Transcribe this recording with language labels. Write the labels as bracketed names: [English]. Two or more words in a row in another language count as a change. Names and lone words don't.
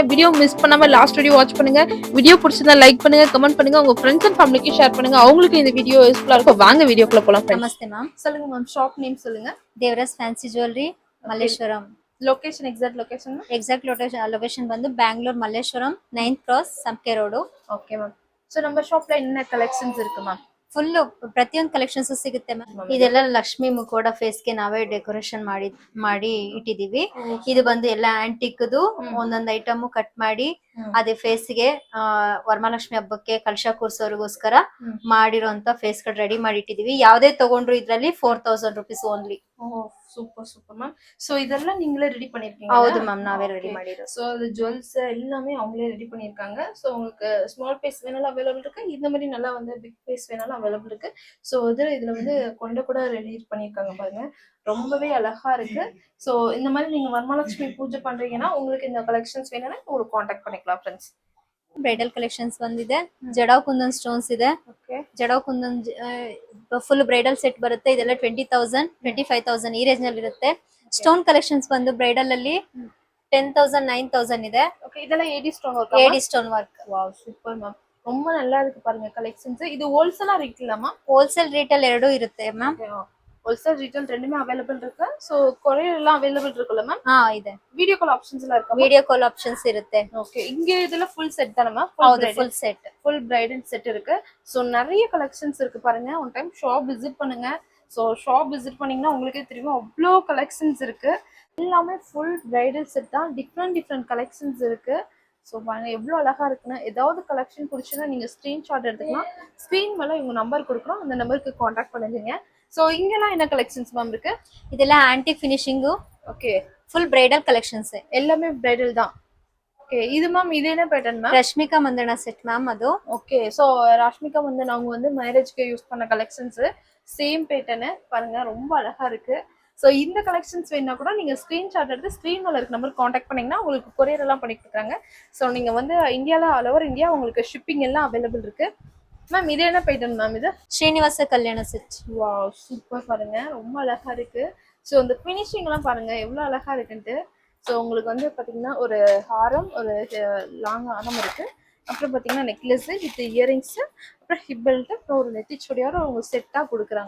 [Tamil] வீடியோ மிஸ் பண்ணாம லாஸ்ட் வீடியோ வாட்ச் பண்ணுங்க. வீடியோ பிடிச்சிருந்தா லைக் பண்ணுங்க, கமெண்ட் பண்ணுங்க, உங்க [English] friends and family [Tamil] ஷேர் பண்ணுங்க. அவங்களுக்கு இந்த வீடியோ யூஸ்ஃபுல்லா இருக்கும். வாங்க வீடியோக்குள்ள போலாம். நமஸ்தே மேம். சொல்லுங்க மேம், ஷாப் நேம் சொல்லுங்க. தேவராஜ் ஃபேன்சி ஜுவல்லரி மல்லேஸ்வரம். லொகேஷன் எக்ஸாக்ட் லொகேஷன் வந்து பெங்களூர் மல்லேஸ்வரம் 9th ಕ್ರಾಸ್ ಸಂಕೆ ರೋಡು. ஓகே மேம். ஸோ நம்ம ஷாப் ல என்ன கலெக்ஷன்ஸ் இருக்கு மேம்? [Kannada] ಫುಲ್ ಪ್ರತಿಯೊಂದು ಕಲೆಕ್ಷನ್ಸ್ ಸಿಗುತ್ತೆ ಮ್ಯಾಮ್. ಇದೆಲ್ಲ ಲಕ್ಷ್ಮಿ ಮುಖೋಡ ಫೇಸ್ ಗೆ ನಾವೇ ಡೆಕೋರೇಷನ್ ಮಾಡಿ ಇಟ್ಟಿದೀವಿ. ಇದು ಬಂದು ಎಲ್ಲ ಆಂಟಿಕ್ದು ಒಂದೊಂದು ಐಟಮ್ ಕಟ್ ಮಾಡಿ ಅದೇ ಫೇಸ್ ಗೆ ವರಮಹಾಲಕ್ಷ್ಮಿ ಹಬ್ಬಕ್ಕೆ ಕಲಶ ಕೂರ್ಸೋರಿಗೋಸ್ಕರ ಮಾಡಿರೋಂತ ಫೇಸ್ ಗಳು ರೆಡಿ ಮಾಡಿ ಇಟ್ಟಿದೀವಿ. ಯಾವ್ದೇ ತಗೊಂಡ್ರು ಇದ್ರಲ್ಲಿ 4000 [English] rupees only. [Tamil] சூப்பர் சூப்பர் மேம். சோ இதெல்லாம் நீங்களே ரெடி பண்ணிருக்கீங்க? [Kannada] ಹೌದು ಮ್ಯಾಮ್, ನಾವೇ ರೆಡಿ ಮಾಡಿರೋದು. [Tamil] சோ அது ஜுவல்ஸ் எல்லாமே அவங்களே ரெடி பண்ணிருக்காங்க. சோ உங்களுக்கு [English] small piece [Tamil] வேணாலும் அவைலபிள் இருக்கு, இந்த மாதிரி நல்லா வந்து [English] big piece [Tamil] வேணாலும் அவைலபிள் இருக்கு. சோ இதுல வந்து கொண்ட கூட ரெடி பண்ணிருக்காங்க பாருங்க, ரொம்பவே அழகா இருக்கு. சோ இந்த மாதிரி நீங்க வரமகாலட்சுமி பூஜை பண்றீங்கன்னா உங்களுக்கு இந்த கலெக்ஷன்ஸ் வேணும்னா உங்களுக்கு காண்டாக்ட் பண்ணிக்கலாம் ஃப்ரெண்ட்ஸ். [English] bridal collections [Kannada] ಬಂದಿದೆ. ಜಡಾವ್ ಕುಂದನ್ ಸ್ಟೋನ್ಸ್ ಇದೆ. ಜಡಾವ್ ಕುಂದನ್ [English] full bridal set [Kannada] ಬರುತ್ತೆ. ಇದೆಲ್ಲ 20,000 25,000 ಈ ರೇಂಜ್ ನಲ್ಲಿ ಇರುತ್ತೆ. [English] stone collections [Kannada] ಬಂದು ಬ್ರೈಡಲ್ ಅಲ್ಲಿ 10,000 9,000 ಇದೆ. [Tamil] ஓகே, இதெல்லாம் [English] AD stone work. AD stone work. [Tamil] வாவ், சூப்பர் மேம். ரொம்ப நல்லா இருக்கு பாருங்க கலெக்ஷன்ஸ். இது ஹோல்சேலா ரீட்டெயிலாமா? [English] wholesale retail [Kannada] ಎರಡೂ ಇರುತ್ತೆ ಮ್ಯಾಮ್. [English] wholesale retail [Tamil] ரெண்டுமே அவைலபிள் இருக்கு. சோ கொரியர் எல்லாம் அவைலபிள் இருக்குல்ல மேம்? [Kannada] ಇದೆ. [English] video call options [Tamil] எல்லாம் இருக்கா? [English] video call options [Kannada] ಇರುತ್ತೆ. [Tamil] ஓகே, இங்க இதுல [English] full set [Tamil] தான மேம்? [Kannada] ಹೌದು, [English] full set. full bridal set [Tamil] இருக்கு. சோ நிறைய கலெக்ஷன்ஸ் இருக்கு பாருங்க. [English] one time shop visit [Tamil] பண்ணுங்க. சோ [English] shop visit [Tamil] பண்ணீங்கன்னா உங்களுக்கே தெரியும் அவ்வளோ கலெக்ஷன்ஸ் இருக்கு. எல்லாமே [English] full bridal set [Tamil] தான். [English] different collections [Tamil] இருக்கு. ஸோ பாருங்க எவ்வளோ அழகா இருக்குன்னு. ஏதாவது கலெக்ஷன் பிடிச்சுன்னா நீங்க ஸ்கிரீன்ஷாட் எடுத்துக்கலாம். ஸ்க்ரீன் மேல இவங்க நம்பர் கொடுக்குறோம், அந்த நம்பருக்கு காண்டாக்ட் பண்ணுங்க. ஸோ இங்கெல்லாம் என்ன கலெக்ஷன்ஸ் மேம் இருக்கு? [Kannada] ಇದೆಲ್ಲ [English] antique finishing. [Tamil] ஓகே, [English] full bridal collections. [Tamil] எல்லாமே பிரைடல் தான். ஓகே, இது மேம் இது என்ன பேட்டர்ன் மேம்? [Kannada] ರಶ್ಮಿಕಾ ಮಂದಣ್ಣ ಸೆಟ್ ಮ್ಯಾಮ್ ಅದು. [Tamil] ஓகே, ஸோ ராஷ்மிகா வந்து அவங்க வந்து மேரேஜ்க்கு யூஸ் பண்ண கலெக்ஷன்ஸ் [English] same pattern [Tamil] பாருங்க, ரொம்ப அழகா இருக்கு. ஸோ இந்த கலெக்ஷன்ஸ் வேணா கூட நீங்க ஸ்கிரீன்ஷாட் எடுத்து ஸ்க்ரீன் மேல இருக்க நம்பர் காண்டாக்ட் பண்ணீங்கன்னா உங்களுக்கு கொரியர் எல்லாம் பண்ணி கொடுக்குறாங்க. ஸோ நீங்க வந்து இந்தியால [English] all over India [Tamil] உங்களுக்கு ஷிப்பிங் எல்லாம் அவைலபிள் இருக்கு. மேம் இது என்ன பேட்டர்ன் மேம்? இது [Kannada] ಶ್ರೀನಿವಾಸ ಕಲ್ಯಾಣ ಸೆಟ್. [Tamil] வாவ், சூப்பர் பாருங்க, ரொம்ப அழகா இருக்கு. ஸோ இந்த ஃபினிஷிங் எல்லாம் பாருங்க எவ்வளவு அழகா இருக்குன்ட்டு. ஸோ உங்களுக்கு வந்து பாத்தீங்கன்னா ஒரு ஹாரம், ஒரு லாங் ஹாரம் இருக்கு. அப்புறம் பாத்தீங்கன்னா [English] necklace with earrings, [Tamil] அப்புறம் [English] hip belt, [Tamil] அப்புறம் ஒரு நெத்திச்சுடியோட அவங்க செட்டா கொடுக்குறாங்க.